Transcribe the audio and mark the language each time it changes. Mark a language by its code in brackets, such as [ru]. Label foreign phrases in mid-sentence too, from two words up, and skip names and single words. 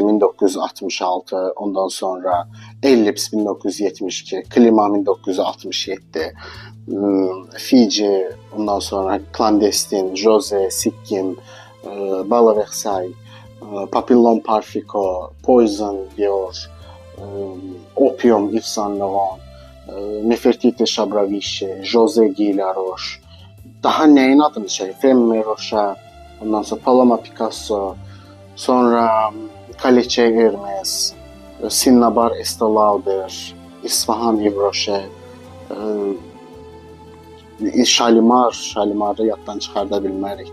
[az] 1966, ondan sonra Ellipse 1972, Klima 1967, Fiji, ondan sonra Clandestine, José, Sikkim, Bala Versailles, Papillon Parfico, Poison Dior, Opium Yves Saint Laurent, Nefertiti Chabravichi, José Guy Laroche, daha nəyin adını çəkir? Femme Rocha, ondan sonra Paloma Picasso, sonra Kaleçe Hermes, Cinnabar Estée Lauder, İsfahan Yves Rocher, Şalimarı yaddan çıxarda bilmərik.